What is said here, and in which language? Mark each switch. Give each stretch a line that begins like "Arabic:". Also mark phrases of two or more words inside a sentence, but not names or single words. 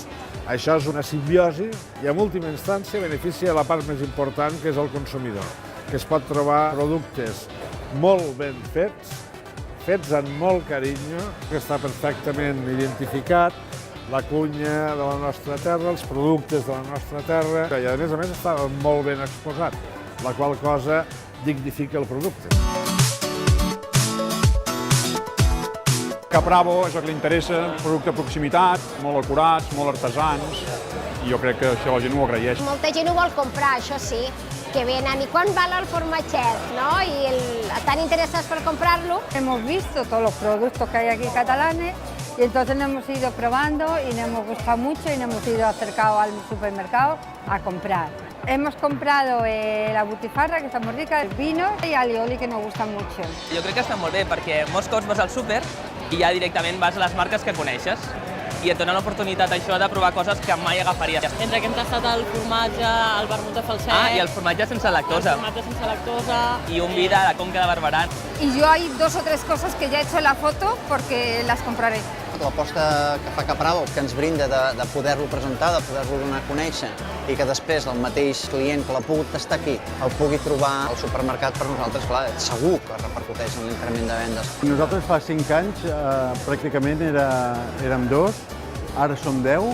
Catalan: Això és una simbiosi i en última instància beneficia la part més important, que és el consumidor, que es pot trobar productes molt ben fets amb molt carinyo, que està perfectament identificat, la cunya de la nostra terra, els productes de la nostra terra, i a més està molt ben exposat, la qual cosa dignifica el producte. Caprabo és el que li interessa, producte de proximitat, molt acurats, molt artesans, i jo crec que això la gent ho agraeix. Molta gent ho vol comprar, això sí, que venen.
Spanish: ¿Y cuánto vale el formatget? ¿No? Y están interesados por comprarlo. Hemos visto todos los productos que hay aquí catalanes y entonces nos hemos ido probando y nos hemos gustado mucho y nos hemos ido acercados al supermercado a comprar. Hemos comprado la butifarra, que está muy rica, el vino y alioli, que nos gusta mucho.
Catalan: Jo crec que està molt bé perquè molts cops vas al súper i ja directament vas a les marques que coneixes i et dona l'oportunitat això de provar coses que mai agafaries. Entre que hem tastat el formatge, el vermut de falset... I el formatge sense lactosa. El formatge sense lactosa... I un vi de la Conca de Barberà.
Spanish: Y yo hay 2 o 3 cosas que ya he hecho la foto porque las compraré.
Catalan: L'aposta que fa Caprabo, que ens brinda de poder-lo presentar, de poder-lo donar a conèixer i que després el mateix client que l'ha pogut tastar aquí el pugui trobar al supermercat, per nosaltres, clar, segur que repercuteix en l'increment de vendes. Nosaltres fa 5 anys pràcticament érem 2, ara som 10.